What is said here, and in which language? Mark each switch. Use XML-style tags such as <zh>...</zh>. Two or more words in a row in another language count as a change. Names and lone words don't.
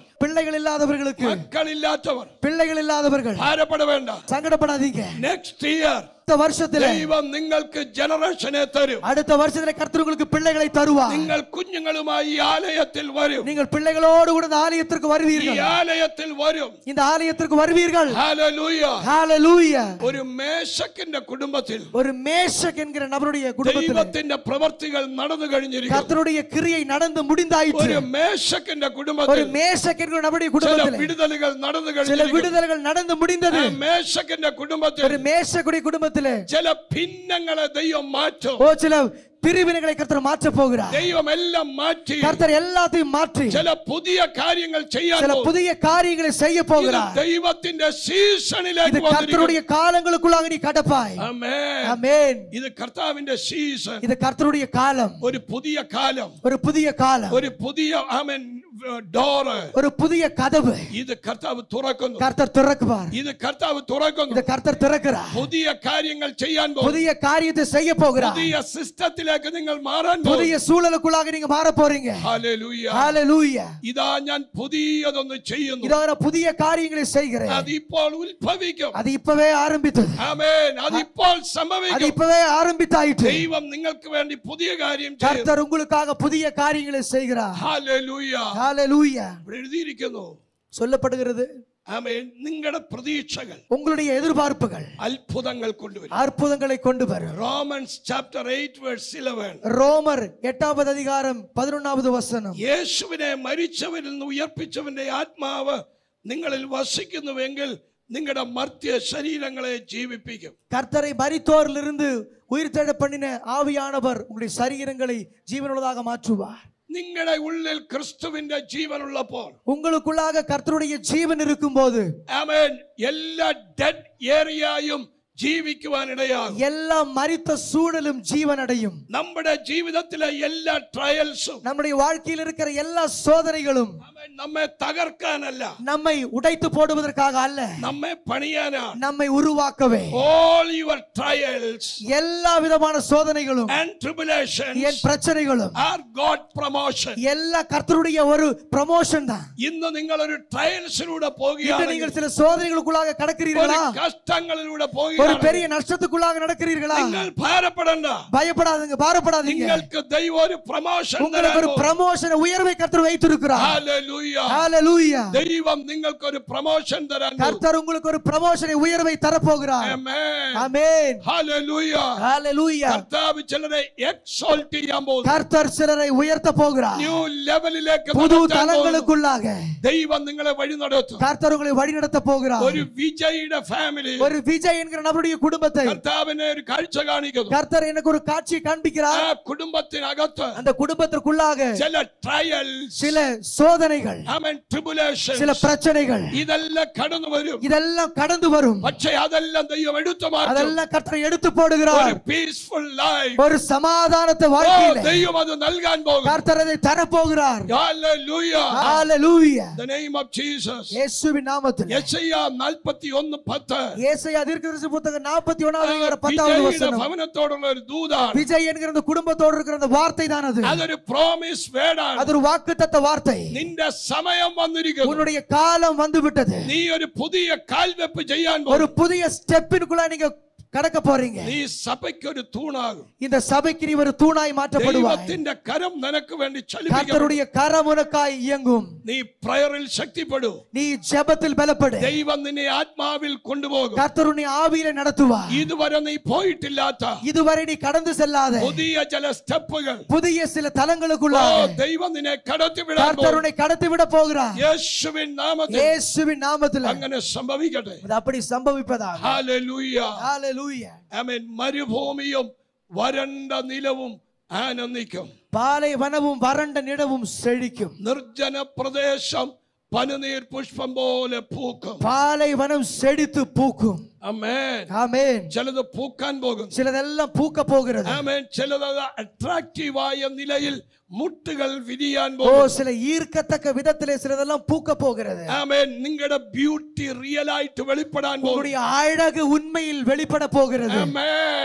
<ta>பிள்ளைகள் இல்லாதவர்களுக்கு</ta> <ml>മക്കളില്ലാത്തവർ</ml> <ta>பிள்ளைகள் இல்லாதவர்கள்</ta> <ml>ഭാരപ്പെട വേണ്ട.</ml> <ta>சங்கடப்படாதீங்க.</ta> <en>next year</en> <ta>அடுத்த வருஷத்திலே</ta> <ml>ദൈവം നിങ്ങൾക്ക് ജനറേഷനെ തരും.</ml> <ta>அடுத்த வருஷத்திலே கர்த்தர் உங்களுக்கு பிள்ளைகளை தருவார்.</ta> <ml>നിങ്ങൾ കുഞ്ഞുങ്ങളുമായി ഈ ആലയത്തിൽ വരും.</ml> <ta>நீங்கள் பிள்ளைகளோடு கூட இந்த ஆலயத்திற்கு</ta> <ml>ഈ</ml> <ta>வருவீர்கள்.</ta> <ml>ആലയത്തിൽ വരും.</ml> <ta>இந்த ஆலயத்திற்கு வருவீர்கள்.</ta> <ml>ഹല്ലേലൂയ.</ml> <ta>ஹalleluya.</ta> <ml>ഒരു മേശക്കിന്റെ കുടുംബത്തിൽ</ml> <ta>ஒரு மேஷக் என்கிற நபருடைய குடும்பத்தில்</ta> <ml>ദൈവത്തിന്റെ പ്രവൃത്തികൾ നടന്നു കഴിഞ്ഞിരിക്കുന്നു.</ml> <ta>கர்த்தருடைய கிரியை நடந்து முடிந்தாயிற்று.</ta> <ml>ഒരു മേശക്കിന്റെ</ml> <ta>ஒரு</ta> <ml>കുടുംബത്തിൽ</ml> <ta>மேஷக் என்கிற நபருடைய</ta> <ml>ചില</ml> <ta>குடும்பத்தில்</ta> <ml>വിടുതലുകൾ നടന്നു</ml> <ta>சில</ta> <ml>കഴിഞ്ഞിരിക്കുന്നു.</ml> <ta>விடுதல்கள் நடந்து முடிந்தது.</ta> <ml>മേശക്കിന്റെ കുടുംബത്തിൽ</ml> <ta>ஒரு மேஷக்குடைய குடும்பத்தில்</ta> <ml>ചില ഭിന്നങ്ങളെ ദൈവം മാറ്റും.</ml> <ta>சில பிரிவினைகளை கர்த்தர் மாற்ற போகிறார்.</ta> <ml>ദൈവം എല്ലാം മാറ്റി</ml> <ta>கர்த்தர் எல்லாத்தையும் மாற்றி</ta> <ml>ചില പുതിയ കാര്യങ്ങൾ ചെയ്യാൻ</ml> <ta>சில</ta> <ml>പോകും.</ml> <ta>புதிய காரியங்களை செய்ய</ta> <ml>ഇത്</ml> <ta>போகிறார்.</ta> <ml>ദൈവത്തിന്റെ സീസണിലേക്ക്</ml> <ta>இது கர்த்தருடைய காலங்களுக்குள்ளாக நீ கடப்பாய்.</ta> <ml>ആമേൻ.</ml> <ta>ஆமென்.</ta> <ml>ഇത് കർത്താവിന്റെ സീസൺ.</ml> <ta>இது கர்த்தருடைய காலம்.</ta> <ml>ഒരു പുതിയ കാലം.</ml> <ta>ஒரு புதிய காலம்.</ta> <ml>ഒരു പുതിയ ആമേൻ ഡോറ്.</ml> <ta>ஒரு புதிய கதவு</ta> <ml>ഇത് കർത്താവ് തുറക്കുന്നു.</ml> <ta>கர்த்தர் திறக்குவார்.</ta> <ml>ഇത് കർത്താവ് തുറക്കുന്നു.</ml> <ta>இது கர்த்தர் திறக்கிறார்.</ta> <ml>പുതിയ കാര്യങ്ങൾ ചെയ്യാൻ പോകും.</ml> <ta>புதிய காரியத்தை செய்ய போகிறார்.</ta> <ml>പുതിയ സിസ്റ്റത്തിലേക്ക് നിങ്ങൾ മാറാൻ പോകും.</ml> <ta>புதிய சூழலுக்குள்ளாக நீங்க மாற போறீங்க.</ta> <ml>ഹല്ലേലൂയ.</ml> <ta>ஹalleluya.</ta> <ml>ഇതാ ഞാൻ പുതിയതൊന്ന് ചെയ്യുന്നു.</ml> <ta>இதோ நான் புதிய காரியங்களை செய்கிறேன்.</ta> <ml>അത് ഇപ്പോൾ ഉത്ഭവിക്കും.</ml> <ta>அது இப்பவே ஆரம்பித்தது.</ta> <ml>ആമേൻ. അത് ഇപ്പോൾ</ml> <ta>அது</ta> <ml>സംഭവിക്കും.</ml> <ta>இப்பவே ஆரம்பித்தாயிற்று.</ta> <ml>ദൈവം നിങ്ങൾക്ക് വേണ്ടി പുതിയ കാര്യം ചെയ്യും.</ml> <ta>கர்த்தர் உங்களுக்காக புதிய காரியங்களை செய்கிறார்.</ta> <ml>ഹല്ലേലൂയ.</ml> <ta>ஹalleluya.</ta> <ml>ഇവിടെ എഴുതിയിരിക്കുന്നു.</ml> <ta>சொல்லப்படுகிறது.</ta> <ml>ആമേൻ. നിങ്ങളുടെ പ്രതീക്ഷകൾ</ml> <ta>உங்களுடைய எதிர்பார்ப்புகள்</ta> <ml>അത്ഭുതങ്ങൾ കൊണ്ടുവരും.</ml> <ta>அற்புதங்களை கொண்டு வரும்.</ta> <en>Romans chapter 8 verse 11.</en> <ta>ரோமர் 8வது அதிகாரம் 11வது வசனம்.</ta> <ml>യേശുവിനെ മരിച്ചവരിൽ നിന്ന് ഉയർപ്പിച്ചവന്റെ ആത്മാവ് നിങ്ങളിൽ വസിക്കുന്നുവെങ്കിൽ നിങ്ങളുടെ മർത്യ ശരീരങ്ങളെ ജീവിപ്പിക്കും.</ml> <ta>கர்த்தரை மரித்தோரிலிருந்து உயிர்த்தெழ பண்ணின ஆவியானவர் உங்களுடைய சரீரங்களை ஜீவனுள்ளதாக மாற்றுவார்.</ta> <ml>നിങ്ങളുടെ ഉള്ളിൽ ക്രിസ്തുവിന്റെ ജീവനുള്ളപ്പോൾ</ml> <ta>உங்களுக்குள்ளாக கர்த்தருடைய ஜீவன் இருக்கும்போது</ta> <ml>ആമേൻ എല്ലാ</ml> <en>dead area</en> <ml>ജീവിക്കുവാനിടയാകും.</ml> <ta>எல்லா மரித்த சூழலும் ஜீவன் அடையும்.</ta> <ml>നമ്മുടെ ജീവിതത്തിലെ എല്ലാ ട്രയൽസും</ml> <ta>நம்முடைய வாழ்க்கையில் இருக்கிற எல்லா சோதனைகளும்</ta> <ml>നമ്മെ തകർക്കാനല്ല,</ml> <ta>நம்மை உடைத்து போடுவதற்காக அல்ல,</ta> <ml>നമ്മെ പണിയാനാണ്.</ml> <ta>நம்மை உருவாக்கவே.</ta> <en>All your trials</en> <ta>எல்லா விதமான சோதனைகளும்</ta> <en>and tribulations</en> <ta>என் பிரச்சனைகளும்</ta> <en>are God promotion.</en> <ta>எல்லா கர்த்தருடைய ஒரு ப்ரமோஷன் தான்.</ta> <ml>ഇന്ന് നിങ്ങൾ ഒരു ട്രയൽസിലൂടെ</ml> <ta>இன்று</ta> <ml>പോകുകയാണെങ്കിൽ,</ml> <ta>நீங்கள் சில சோதனைகளுக்குள்ளாக</ta> <ml>ഒരു</ml> <ta>கடக்கிறீர்களா,</ta> <ml>കഷ്ടങ്ങളിലൂടെ</ml> <ta>ஒரு</ta> <ml>പോകുകയാണെങ്കിൽ,</ml> <ta>பெரிய നഷ്ടத்துக்குள்ளாக நடக்கிறீர்களா,</ta> <ml>നിങ്ങൾ ഭാരപ്പെടണ്ട.</ml> <ta>பயப்படாதீங்க, பாரப்படாதீங்க.</ta> <ml>നിങ്ങൾക്ക് ദൈവം ഒരു പ്രമോഷൻ</ml> <ta>உங்களுக்கு ஒரு ப்ரமோஷன், உயர்வை கர்த்தர் வைத்திருக்கிறார்.</ta> <ml>ഹല്ലേലൂയ.</ml> <ta>ஹalleluya.</ta> <ml>ദൈവം നിങ്ങൾക്ക് ഒരു പ്രമോഷൻ തരാൻ പോകുന്നു.</ml> <ta>கர்த்தர் உங்களுக்கு ஒரு ப்ரமோஷனை, உயர்வை தர போகிறார்.</ta> <ml>ആമേൻ.</ml> <ta>ஆமென்.</ta> <ml>ഹല്ലേലൂയ.</ml> <ta>ஹalleluya.</ta> <ml>കർത്താവ് ചിലരെ എക്സോൾട്ട് ചെയ്യാൻ പോകുന്നു.</ml> <ta>கர்த்தர் சிலரை உயர்த்த போகிறார்.</ta> <en>new level</en> <ta>புது</ta> <ml>നടത്താൻ പോകുന്നു.</ml> <ta>தலங்களுக்குள்ளாக</ta> <ml>ദൈവം നിങ്ങളെ വഴി നടത്തും.</ml> <ta>கர்த்தர் உங்களை வழிநடத்த போகிறார்.</ta> <ml>ഒരു വിജയുടെ ഫാമിലി,</ml> <ta>ஒரு விஜய் என்கிற நபருடைய குடும்பத்தை</ta> <ml>കർത്താവിനെ ഒരു കാഴ്ച കാണിക്കുന്നു.</ml> <ta>கர்த்தர் எனக்கு ஒரு காட்சியை</ta> <ml>ആ</ml> <ta>காண்பிக்கிறார்.</ta> <ml>കുടുംബത്തിനകത്ത്</ml> <ta>அந்த குடும்பத்திற்குள்ளாக</ta> <ml>ചില ട്രയൽസ്,</ml> <ta>சில சோதனைகள்,</ta> <ml>ആമേൻ, ട്രിബുലേഷൻസ്,</ml> <ta>சில பிரச்சனைகள்,</ta> <ml>ഇതെല്ലാം കടന്നു വരും.</ml> <ta>இதெல்லாம் கடந்து வரும்.</ta> <ml>പക്ഷേ അതെല്ലാം ദൈവം എടുത്തു മാറ്റും.</ml> <ta>அதெல்லாம் கர்த்தர் எடுத்து போடுகிறார்.</ta> <en>ഒരു peaceful life,</en> <ta>ஒரு சமாதானத்தை வாழ்க்கையில</ta> <ml>ദൈവം അത് നൽകാൻ പോകും.</ml> <ta>கர்த்தர் அதை தர போகிறார்.</ta> <ml>ഹല്ലേലൂയ.</ml> <ta>ஹalleluya.</ta> <en>The name of Jesus.</en> <ta>இயேசுவின் நாமத்தில்.</ta> <ml>യെശയ്യാ 41:10.</ml> <ta>ஏசாயா தீர்க்கதரிசி புத்தகம் 41வது அதிகாரம் 10வது</ta> <ml>വിജയുടെ</ml> <ta>வசனம்.</ta> <ml>ഭവനത്തോടുള്ള ഒരു ദൂതാണ്.</ml> <ta>விஜய் என்கிற அந்த குடும்பத்தோடு இருக்கிற அந்த வார்த்தை தான் அது.</ta> <ml>അതൊരു പ്രോമിസ് വേർഡാണ്.</ml> <ta>அது ஒரு வாக்குத்தத்த வார்த்தை.</ta> <ml>നിന്റെ സമയം വന്നിരിക്കുന്നു.</ml> <ta>உன்னுடைய காலம் வந்து விட்டது.</ta> <ml>നീ ഒരു പുതിയ കാൽവെപ്പ് ചെയ്യാൻ</ml> <ta>ஒரு</ta> <ml>പോകുന്നു.</ml> <ta>புதிய ஸ்டெப்பினுக்குள்ள நீங்க கடக்க போறீங்க.</ta> <ml>നീ സഭയ്ക്ക് ഒരു തൂണാകും.</ml> <ta>இந்த சபைக்கு நீ ஒரு தூணாய் மாற்றப்படுவாய்.</ta> <ml>ദൈവത്തിന്റെ കരം നിനക്ക് വേണ്ടി ചലിപ്പിക്കും.</ml> <ta>கர்த்தருடைய கரம் உனக்காய் இயங்கும்.</ta> <ml>നീ പ്രയറിൽ ശക്തിപ്പെടും.</ml> <ta>நீ ஜெபத்தில் பலப்படு.</ta> <ml>ദൈവം നിന്നെ ആത്മാവിൽ കൊണ്ടുപോകും.</ml> <ta>கர்த்தர் உன்னை ஆவியிலே நடத்துவார்.</ta> <ml>ഇതുവരെ നീ പോയിട്ടില്ലാത്ത</ml> <ta>இதுவரை நீ கடந்து செல்லாத</ta> <ml>പുതിയ ചില സ്റ്റെപ്പുകൾ</ml> <ta>புதிய சில தலங்களுக்குள்ளாக</ta> <ml>ദൈവം നിന്നെ കടത്തിവിടാൻ</ml> <ta>கர்த்தர்</ta> <ml>പോകും.</ml> <ta>உன்னை கடத்தி விட போகிறார்.</ta> <ml>യേശുവിൻ നാമത്തിൽ</ml> <ta>இயேசுவின் நாமத்தில்</ta> <ml>അങ്ങനെ സംഭവിക്കട്ടെ.</ml> <ta>அது அப்படி சம்பவிப்பதாக.</ta> <ml>ഹല്ലേലൂയ.</ml> <ta>ஹalleluya.</ta> <ml>ആമേൻ. മരുഭൂമിയും വരണ്ട നിലവും ആനന്ദിക്കും.</ml> <ta>பாலைவனமும் வறண்ட நிலவும் செழிக்கும்.</ta> <ml>നിർജ്ജന പ്രദേശം പനിനീർ പുഷ്പം പോലെ പൂക്കും.</ml> <ta>பாலைவனம் செழித்து பூக்கும்.</ta> <ml>ആമേൻ.</ml> <ta>ஆமென்.</ta> <ml>ചിലത് പൂക്കാൻ പോകും.</ml> <ta>சிலதெல்லாம் பூக்க போகிறது.</ta> <ml>ആമേൻ. ചിലത് അട്രാക്റ്റീവായ നിലയിൽ മുട്ടുകൾ വിരിയാൻ ஓ, പോകും.</ml> <ta>சில ஈர்க்கத்தக்க விதத்திலே சிலதெல்லாம் பூக்க போகிறது.</ta> <ml>ആമേൻ. നിങ്ങളുടെ</ml> <en>beauty real</en> <ml>ആയിട്ട് വെളിപ്പെടാൻ പോകും.</ml> <ta>உங்களுடைய அழகு உண்மையில் வெளிப்பட போகிறது.</ta> <ml>ആമേൻ.</ml>